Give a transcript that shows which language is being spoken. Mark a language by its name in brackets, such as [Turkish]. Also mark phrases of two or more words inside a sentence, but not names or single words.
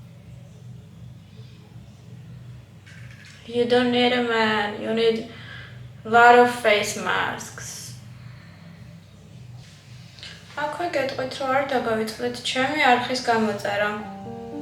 [English] You don't need a man, you need Lot of face masks. [Georgian] აქვე გეტყვით, რომ არ დაგავიწყდეთ ჩემი არხის გამოწერა.